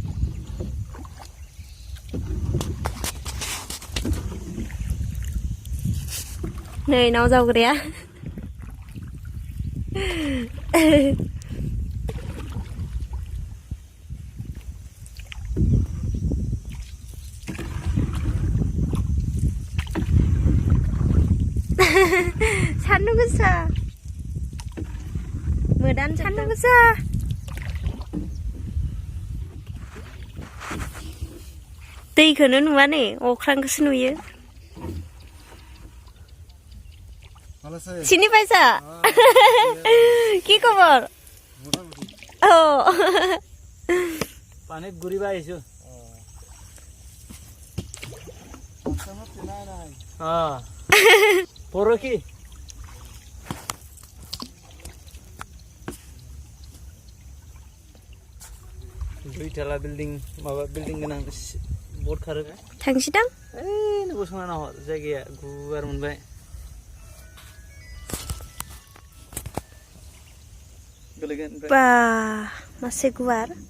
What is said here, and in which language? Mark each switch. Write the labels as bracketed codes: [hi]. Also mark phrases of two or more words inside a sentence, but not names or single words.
[brx] नै नाव जावग्राया सान्दुं गोसा मोदान सान्दुं गोसा दैखौनो नुवा नै अख्रांखौसो नुयो [as] চিনি পাইছা কি খবৰ ও পানীত ঘূৰিব আহিছো পৰহি [brx] दुइटाला बिल्डिं माबा बिल्डिं गोनां बर्ड खारो थांसैदां ओइ गसंना नाहर जायगाया गुवार मोनबाय बा मासे गुवार